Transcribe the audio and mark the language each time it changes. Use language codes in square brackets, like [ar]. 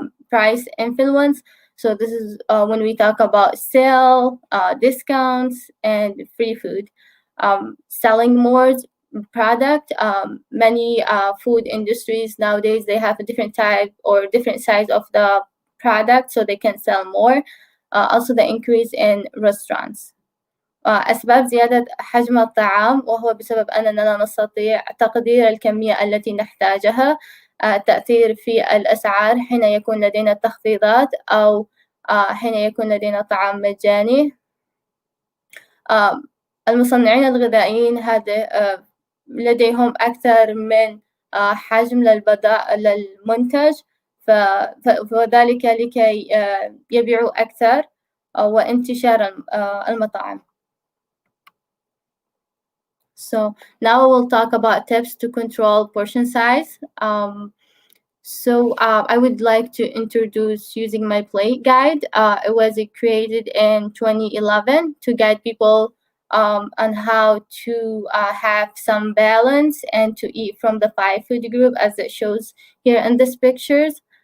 [en] Price influence. So this is when we talk about sale, discounts, and free food. Selling more product. Many food industries nowadays, they have a different type or different size of the product, so they can sell more. Also the increase in restaurants. [ar] أسباب زيادة حجم الطعام، وهو بسبب أننا لا نستطيع تقدير الكمية التي نحتاجها. تأثير في الأسعار حين يكون لدينا تخفيضات أو حين يكون لدينا طعام مجاني. المصنعين الغذائيين هذا لديهم أكثر من حجم للمنتج، وذلك لكي يبيعوا أكثر وانتشار المطاعم. [en] So now we'll talk about tips to control portion size. I would like to introduce using my plate guide. It was created in 2011 to guide people on how to have some balance and to eat from the 5 food group as it shows here in these pictures.